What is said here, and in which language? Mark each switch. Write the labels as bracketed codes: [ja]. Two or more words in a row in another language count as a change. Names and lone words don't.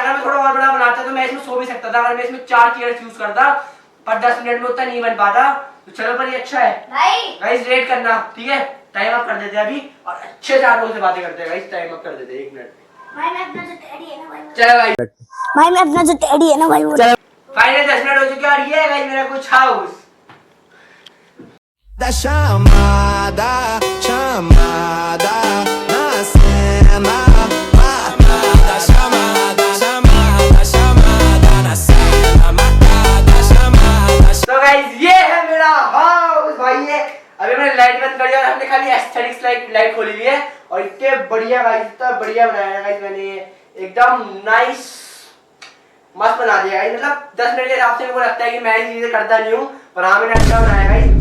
[hi] अगर मैं थोड़ा और बड़ा बनाता तो मैं इसमें सो भी सकता था, अगर मैं इसमें 4 [en] chairs use [hi] करता, पर 10 मिनट में उतना नहीं बन पाता। तो चलो पर ये अच्छा है गाइस, रेट करना ठीक है। [en] time up [hi] कर देते हैं अभी, और अच्छे से आप लोगों से बातें करते हैं गाइस। [en] time up [hi] कर देते हैं 1 मिनट। भाई मैं अपना जो टेडी है ना भाई, चलो भाई, भाई मैं अपना जो टेडी है ना भाई, चलो फाइनली 10 मिनट हो चुके हैं, और ये है गाइस मेरा कुछ हाउस। [pt] Da chamada, chamada, na cena. Chamada, chamada, chamada, chamada, na cena. Marcada, chamada. [hi] तो गाइस ये है मेरा हाउस भाई। ये अभी मैंने लाइट बंद कर दिया और हमने खाली [en] aesthetics light [hi] खोली हुई है, और इतने बढ़िया गाइस, इतना बढ़िया बनाया है गाइस मैंने, एकदम नाइस मस्त बना दिया गाइस। मतलब 10 मिनट के हिसाब से मेरे को लगता है कि मैं ये चीजें करता नहीं हूँ, पर हाँ मैंने अच्छा बनाया गाइस।